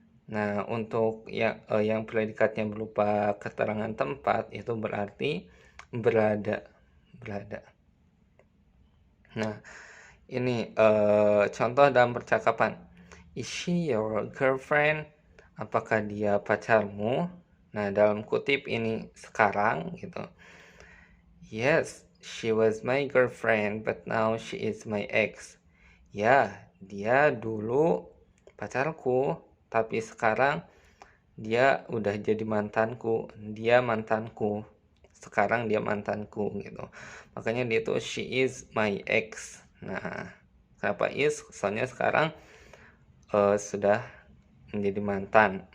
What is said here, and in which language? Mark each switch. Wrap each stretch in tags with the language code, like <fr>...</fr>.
<id>Nah, untuk yang predikatnya berupa keterangan tempat, itu berarti berada. Nah, ini contoh dalam percakapan.</id> <en>Is she your girlfriend?</en> <id>Apakah dia pacarmu? Nah, dalam kutip ini sekarang gitu.</id> <en>Yes, she was my girlfriend, but now she is my ex.</en> <id>Ya, dia dulu pacarku, tapi sekarang dia udah jadi mantanku. Dia mantanku. Sekarang dia mantanku gitu. Makanya dia tuh</id> <en>she is my ex.</en> <id>Nah, kenapa is? Soalnya sekarang sudah menjadi mantan.</id>